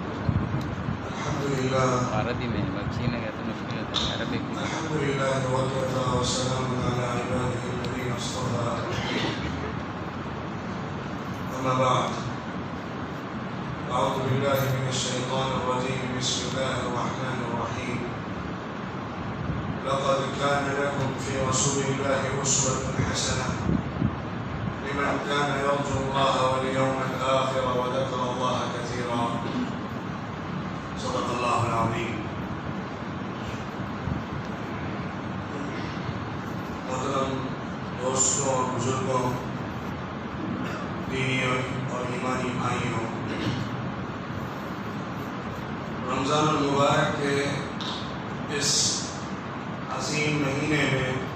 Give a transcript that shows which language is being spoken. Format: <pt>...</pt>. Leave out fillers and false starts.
<ur>عربی میں باب سیکھنے کا تو مشکل ہوتا ہے عربی میں.</ur> <ar>الحمدللہ وکفى وسلام علی عباده الذین اصطفى اما بعد اعوذ باللہ من الشیطان الرجیم بسم اللہ الرحمن الرحیم لقد كان لكم في رسول الله أسوة حسنة لمن كان يرجو الله واليوم الآخر وذكر الله كثيرا صدق الله العظيم.</ar> <ur>محترم دوستوں اور بزرگوں، دینی اور ایمانی بھائیوں، رمضان المبارک کے اس عظیم مہینے میں</ur>